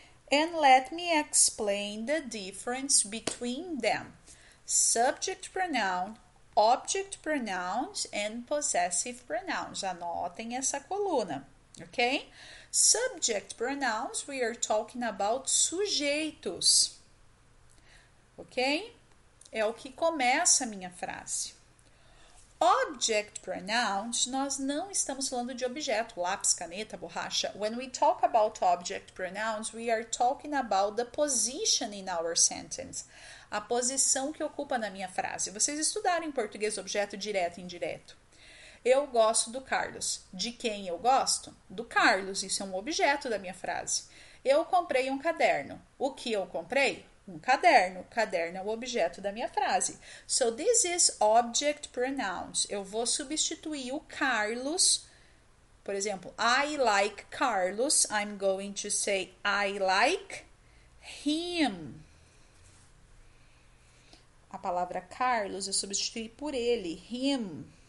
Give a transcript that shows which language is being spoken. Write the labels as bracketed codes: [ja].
[en] And let me explain the difference between them. Subject pronoun, object pronouns, and possessive pronouns. [pt] Anotem essa coluna, [en] ok? Subject pronouns, we are talking about sujeitos, ok? [pt] É o que começa a minha frase. Object pronouns, nós não estamos falando de objeto, lápis, caneta, borracha. [en] When we talk about object pronouns, we are talking about the position in our sentence. [pt] A posição que ocupa na minha frase. Vocês estudaram em português objeto direto e indireto. Eu gosto do Carlos. De quem eu gosto? Do Carlos. Isso é um objeto da minha frase. Eu comprei um caderno. O que eu comprei? Um caderno. Caderno é o objeto da minha frase. [en] So this is object pronouns. [pt] Eu vou substituir o Carlos. Por exemplo, [en] I like Carlos. I'm going to say I like him. [pt] A palavra Carlos eu substituí por ele, him.